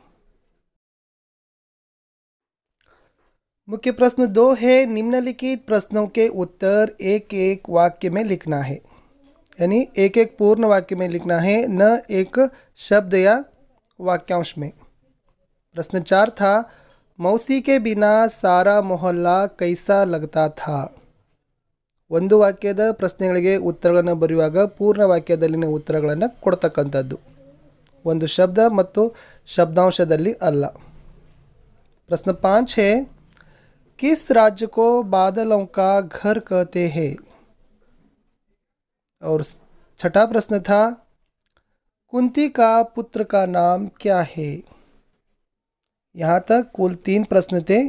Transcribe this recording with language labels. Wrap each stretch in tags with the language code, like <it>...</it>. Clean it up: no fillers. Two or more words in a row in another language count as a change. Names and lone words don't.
<hi>मुख्य प्रश्न 2 है, निम्नलिखित प्रश्नों के उत्तर एक एक वाक्य में लिखना है, यानी एक एक पूर्ण वाक्य में लिखना है, न एक शब्द या वाक्यांश में। प्रश्न 4 था, मौसी के बिना सारा मोहल्ला कैसा लगता था।</hi> <kn>ಒಂದು ವಾಕ್ಯದ ಪ್ರಶ್ನೆಗಳಿಗೆ ಉತ್ತರಗಳನ್ನು ಬರೆಯುವಾಗ ಪೂರ್ಣ ವಾಕ್ಯದಲ್ಲಿನ ಉತ್ತರಗಳನ್ನು ಕೊಡ್ತಕ್ಕಂಥದ್ದು, ಒಂದು ಶಬ್ದ ಮತ್ತು ಶಬ್ದಾಂಶದಲ್ಲಿ ಅಲ್ಲ।</kn> <hi>प्रश्न 5 है, किस राज्य को बादलों का घर कहते हैं। और 6ठा प्रश्न था, कुंती का पुत्र का नाम क्या है। यहाँ तक कुल 3 प्रश्न थे।</hi>